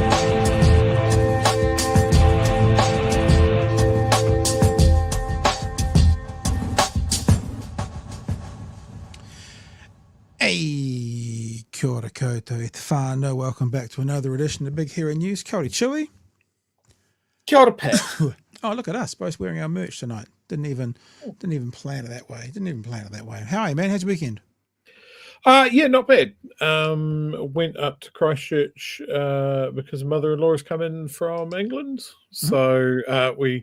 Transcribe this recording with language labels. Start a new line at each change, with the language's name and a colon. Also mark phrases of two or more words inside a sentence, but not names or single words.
Māori: Hey, kia ora koutou e te whānau.
English: Welcome back to another edition of Big Hero News.
Māori: Kia ora, Chewy. Kia ora,
English: Pat. Oh, look at us, both wearing our merch tonight. Didn't even plan it that way. How are you, man? How's your weekend? Yeah, not bad. Went up to Christchurch because mother-in-law has come in from England. So we